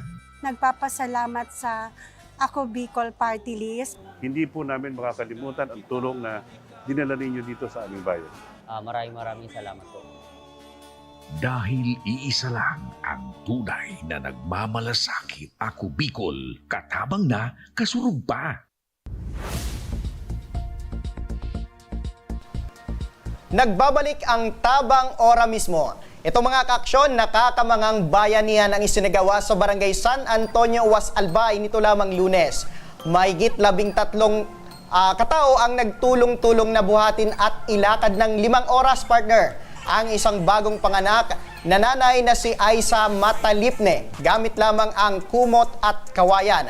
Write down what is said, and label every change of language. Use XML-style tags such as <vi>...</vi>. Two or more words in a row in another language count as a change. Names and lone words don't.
<tl>Nagpapasalamat sa Ako Bicol Party List. Hindi po namin makakalimutan ang tulong na dinala ninyo dito sa aming bayan. Maraming salamat po. Dahil iisa lang ang tunay na nagmamalasakit.</tl> <bik>Ako Bicol, katabang na, kasurug pa.</bik> <tl>Nagbabalik ang Tabang Ora mismo. Ito mga kaaksyon, nakakamangang bayanihan ang isinagawa sa Barangay San Antonio, Was Albay nito lamang Lunes. Mahigit 13 katao ang nagtulong-tulong na buhatin at ilakad ng 5 oras, partner, ang isang bagong panganak na nanay na si Aisa Matalipne gamit lamang ang kumot at kawayan.</tl>